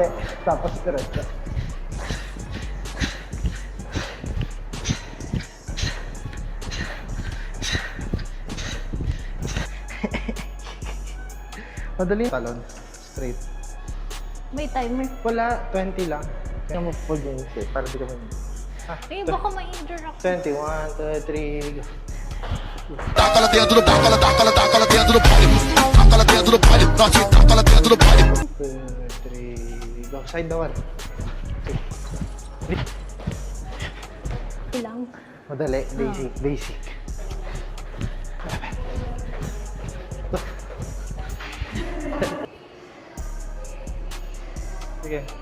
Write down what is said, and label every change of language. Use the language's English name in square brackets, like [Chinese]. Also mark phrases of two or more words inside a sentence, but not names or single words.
[Filipino] Tapos diretso. Madali yung talon. Straight. May timer. Wala, 20 lang. Kaya mo [English] full game shape [Filipino] para di kami... Eh, baka ma-injure ako. 21, 2, 3, go. [Portuguese] Taca lá dentro do taca lá dentro do baile. Taca lá dentro do baile. Norte, taca lá dentro do baile. 2, 3, [Filipino] go. Side na 1. Ilang. Madali, basic. Sige.